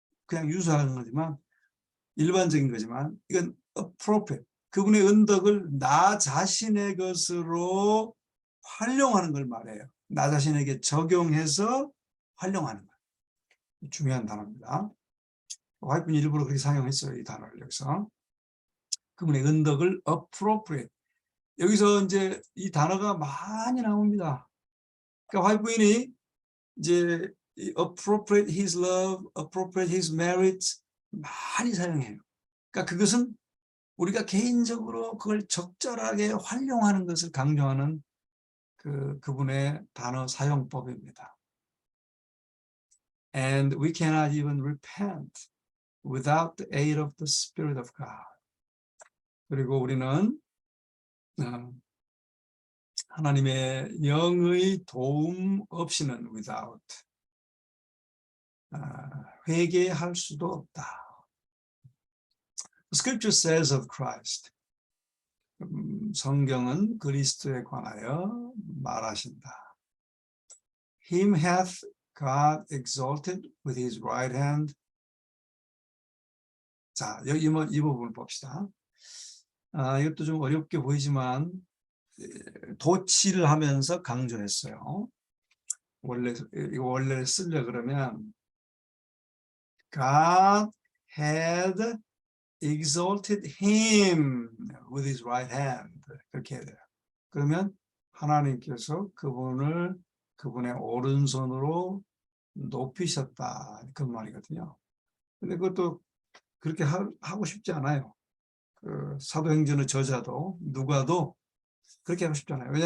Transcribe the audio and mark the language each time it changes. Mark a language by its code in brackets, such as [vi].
[ko] 그냥 use하는 거지만 일반적인 거지만 이건 appropriate 그분의 은덕을 나 자신의 것으로 활용하는 걸 말해요. 나 자신에게 적용해서 활용하는 거예요. 중요한 단어입니다. 와이프는 일부러 그렇게 사용했어요. 이 단어를 여기서. 그분의 은덕을 appropriate. 여기서 이제 이 단어가 많이 나옵니다. 그러니까 화이트부인이 이제 [en] appropriate his love, appropriate his merits [ko] 많이 사용해요. 그러니까 그것은 우리가 개인적으로 그걸 적절하게 활용하는 것을 강조하는 그분의 단어 사용법입니다. [en] And we cannot even repent without the aid of the Spirit of God. [ko] 그리고 우리는 하나님의 영의 도움 없이는 without 회개할 수도 없다. [en] Scripture says of Christ. [ko] 성경은 그리스도에 관하여 말하신다. [en] Him hath God exalted with his right hand. [ko] 자, 여기 이 부분을 봅시다. 이것도 좀 어렵게 보이지만 도치를 하면서 강조했어요. 이거 원래 쓰려 그러면 [en] God had exalted him with his right hand [ko] 그렇게 해야 돼요. 그러면 하나님께서 그분의 오른손으로 높이셨다 그런 말이거든요. 근데 그것도 그렇게 하고 싶지 않아요. 사도행전의 저자도 누가도 그렇게 하고 싶지 않아요.